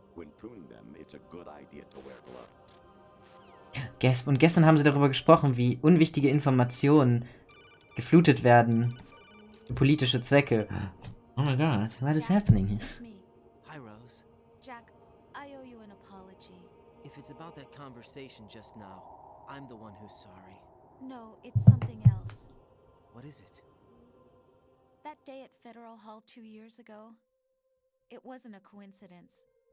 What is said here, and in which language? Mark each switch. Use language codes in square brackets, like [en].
[en] When pruning them, it's a good idea to wear gloves. [de] Und gestern haben sie darüber gesprochen, wie unwichtige Informationen geflutet werden für politische Zwecke. [en] Oh my god, what is happening here? It's me. Hi, Rose. Jack, I owe you an apology. If it's about that conversation just now, I'm the one who's sorry. No, it's something else. What is it? That day at Federal Hall 2 years ago, it wasn't a coincidence.